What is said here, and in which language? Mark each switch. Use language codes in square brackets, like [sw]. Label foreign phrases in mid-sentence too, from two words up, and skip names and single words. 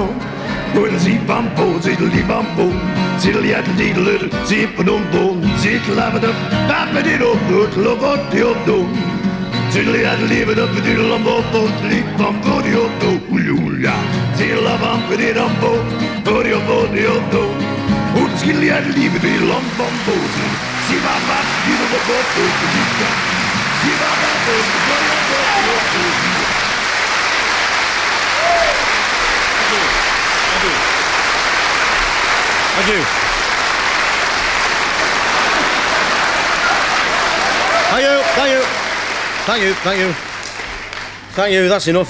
[en] Zippampo, ziddly-bampo, ziddly-at-diddle, zip-a-dum-bo, ziddle-abba-dum, diddle-o-bo-diddle-do. Tiddly-at-diddle-abba-diddle-umbo, diddly-bampo-diddle-do, hula-hula. Tiddle-a-bampo-diddle-umbo, diddle-o-bo-diddle-do. Skidly-at-diddle-abba-diddle-umbo, Thank you. Thank you, that's enough.